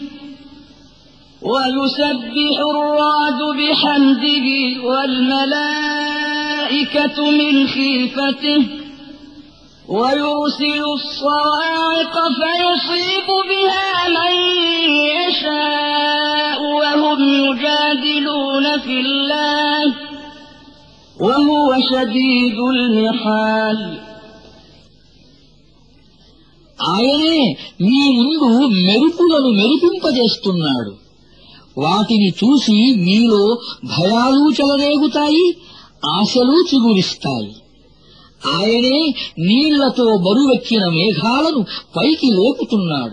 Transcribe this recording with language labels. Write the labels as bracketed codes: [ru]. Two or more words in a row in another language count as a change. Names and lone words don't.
[ar] ويرسل الصواعق فيصيب بها من يشاء وهم يجادلون في الله وهو شديد المحال. [te] ఆయనే మీ ముందు మెరుపులను మెరిపింపజేస్తున్నాడు. వాటిని చూసి మీలో భయాలు చెలరేగుతాయి, ఆశలు చిగురిస్తాయి. ఆయనే నీళ్లతో బరువెక్కిన మేఘాలను పైకి లేపుతున్నాడు.